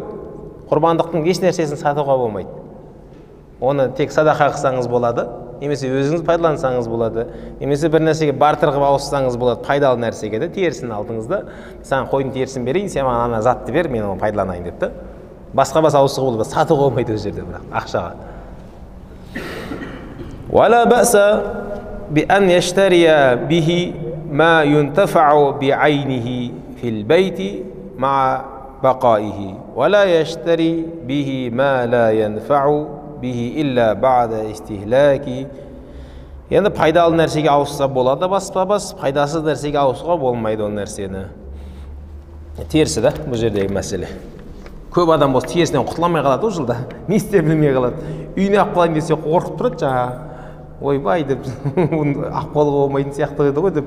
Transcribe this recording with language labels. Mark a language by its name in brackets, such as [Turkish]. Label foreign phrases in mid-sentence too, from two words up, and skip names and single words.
[Kazakh] Құрбандықтың еш нәрсесін сатуға болмайды. Оны тек садақа қылсаңыз болады, немесе өзіңіз пайдалансаңыз болады, немесе бір нәрсеге бартыр қылып ауыссаңыз болады, пайдалы нәрсеге де терісін алдыңызда, саған қойдың терісін берейін, сен маған ана затты бер, мен оны пайдаланайын деп та. Басқа ауысуға болады, сатуға болмайды ол жерде, бірақ ақшаға. [Arabic] ولا بأس بأن يشتري به ما ينتفع بعينه في البيت مع بقائه ولا يشتري به ما لا ينفع به إلا بعد استهلاكه. [Kazakh] Yani пайдалы нәрсеге ауысса болады, бас пайдасыз нәрсеге ауысуға болмайды ол нәрсені. Терісі да бұл жердегі мәселе. Көп адам болса терісінен құтыламай қалады ол жылда. Не істеп білмей қалады. Үйіне алып қалайын десе қорқып тұрады жаңа. Ойбай деп алып қалуға болмайтын сияқты еді ғой деп.